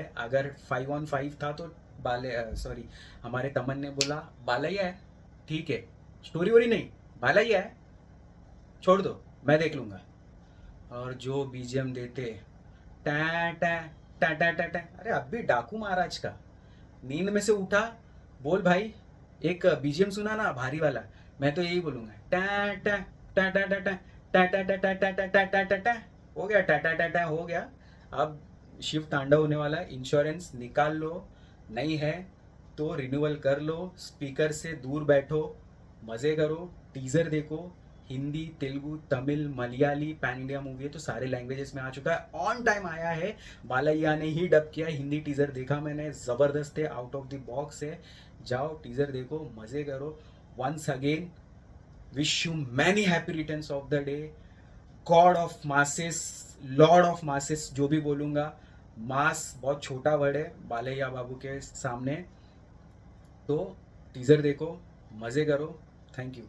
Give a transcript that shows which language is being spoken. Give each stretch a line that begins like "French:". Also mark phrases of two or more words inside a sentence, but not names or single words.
Hindi: अगर 5 on 5 था तो बाले सॉरी हमारे तमन ने बोला बालैया है, ठीक है, स्टोरी वोरी नहीं, बालैया है, छोड़ दो, मैं देख लूँगा। और जो बीजीएम देते, टा टा टा टा टा टा, अरे अब भी डाकू महाराज का नींद में से उठा, बोल भाई एक बीजीएम सुना ना भारी वाला, मैं तो यही बोलूँगा, टा टा टा टा टा टा टा टा टा टा टा टा टा टा टा, हो गया, टा टा टा टा हो गया। अब शिव तांडव होने वाला है, इंश्योरेंस निकाल लो, नहीं है तो रिन्यूअल कर लो, स्पीकर से दूर बैठो, मज़े करो, टीज़र देखो। हिंदी, तेलुगु, तमिल, मलयाली
English: pan India movie
Hindi: है तो सारे लैंग्वेजेस में आ चुका है,
English: on time
Hindi: आया है। बालैया ने ही डब किया, हिंदी टीज़र देखा मैंने, ज़बरदस्त है,
English: out of the box
Hindi: है। जाओ टीज़र देखो, मज़े करो।
English: once again wish you many happy returns of the day. God of masses, Lord of masses
Hindi: जो भी बोलूँगा, मास बहुत छोटा वर्ड है बालैया बाबू के सामने। तो टीज़र देखो, मज़े करो।
English: thank you.